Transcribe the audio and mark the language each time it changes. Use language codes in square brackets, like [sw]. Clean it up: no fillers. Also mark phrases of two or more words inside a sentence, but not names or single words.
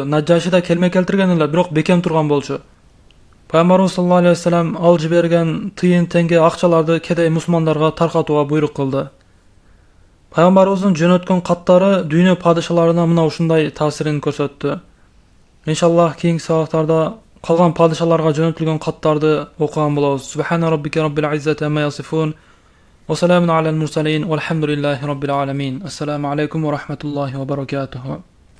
[ky] Наджаши да келме келтирген эле, бирок бекем турган болчу. Пайгамбарыбыз [ar] صلى الله عليه وسلم [ky] ал жиберген тыйын теңге акчаларды кедей мусулмандарга таркатууга буйрук кылды. Пайгамбарыбыздын жөнөткөн каттары дүйнө падышаларына мына ушундай таасирин көрсөттү. [kk] Иншаллах кийинки сабактарда Қалған падишаларға жөнелтілген хаттарды оқыған болабыз. [ar] سبحان ربك رب العزة عما يصفون. وسلام على المرسلين. والحمد لله رب العالمين. السلام عليكم ورحمة الله وبركاته.